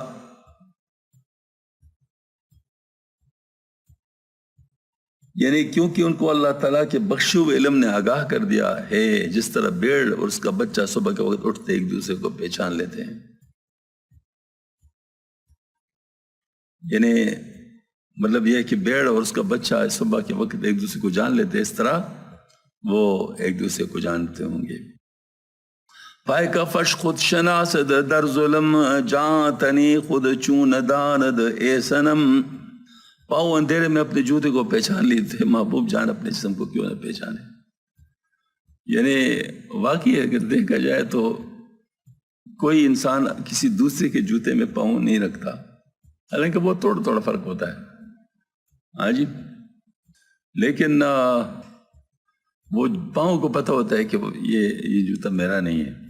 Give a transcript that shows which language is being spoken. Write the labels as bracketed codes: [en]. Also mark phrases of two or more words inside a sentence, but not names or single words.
[ur] یعنی کیونکہ ان کو اللہ تعالیٰ کے بخشے ہوئے علم نے آگاہ کر دیا ہے، جس طرح بھیڑ اور اس کا بچہ صبح کے وقت اٹھتے ایک دوسرے کو پہچان لیتے ہیں۔ یعنی مطلب یہ ہے کہ بھیڑ اور اس کا بچہ صبح کے وقت ایک دوسرے کو جان لیتے، اس طرح وہ ایک دوسرے کو جانتے ہوں گے۔ [fa] پائے کا فش خود شناسد در ظلم، جان تنی خود چون داند اے سنم۔ [ur] پاؤں اندھیرے میں اپنے جوتے کو پہچان لیتے، محبوب جان اپنے جسم کو کیوں نہ پہچانے۔ یعنی واقعی اگر دیکھا جائے تو کوئی انسان کسی دوسرے کے جوتے میں پاؤں نہیں رکھتا، حالانکہ وہ تھوڑا تھوڑا فرق ہوتا ہے، ہاں جی، لیکن وہ پاؤں کو پتہ ہوتا ہے کہ یہ جوتا میرا نہیں ہے۔